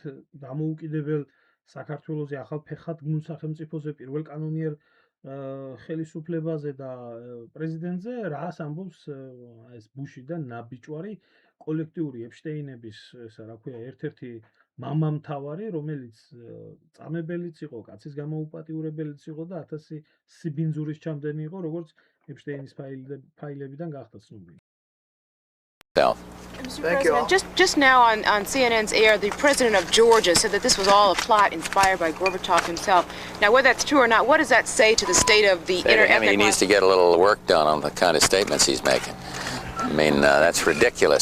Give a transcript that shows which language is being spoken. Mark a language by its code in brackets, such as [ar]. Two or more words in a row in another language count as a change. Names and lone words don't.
[ka] დამოუკიდებელ საქართველოზე ახალ ფეხადგმულ სახელმწიფოზე პირველ კანონიერ ხელისუფლებაზე და პრეზიდენტზე რას ამბობს ეს ბუში და ნაბიჯვარი კოლექტიური ეპშტეინების ესა რა ქვია ერთ-ერთი მამამთავარი რომელიც წამებელიც იყო, კაცის გამოუპატიურებელიც იყო და 1000 სიბინძურის ჩამდენი იყო, როგორც ეპშტეინის ფაილებიდან გახდა ცნობილი. [en] Mr. President, just now on CNN's air, the president of Georgia said that this was all a plot inspired by Gorbachev himself. Now, whether that's true or not, what does that say to the state of the interethnic? He needs to get a little work done on the kind of statements he's making. I mean, that's ridiculous.